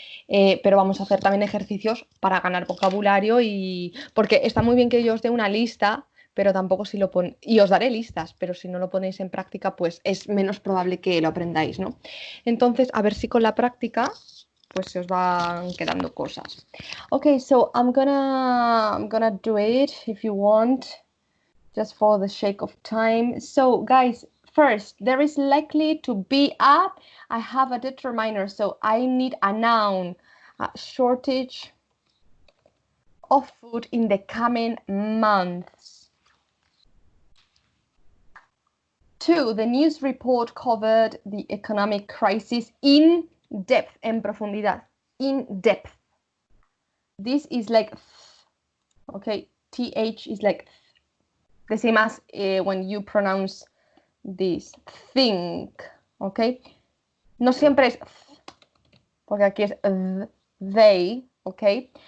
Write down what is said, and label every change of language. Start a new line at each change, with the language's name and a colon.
Spanish: Pero vamos a hacer también ejercicios para ganar vocabulario y porque está muy bien que yo os dé una lista, pero tampoco si lo ponéis, y os daré listas, pero si no lo ponéis en práctica, pues es menos probable que lo aprendáis, ¿no? Entonces, a ver si con la práctica, pues se os van quedando cosas.
English: Okay, so I'm gonna do it if you want, just for the sake of time. So, guys, first, there is likely to be I have a determiner, so I need a noun, a shortage of food in the coming months. 2, the news report covered the economic crisis in depth,
Spanish: en profundidad,
English: in depth. This is like, okay, th is like the same as when you pronounce this, think, okay?
Spanish: No siempre es, porque aquí es they, okay?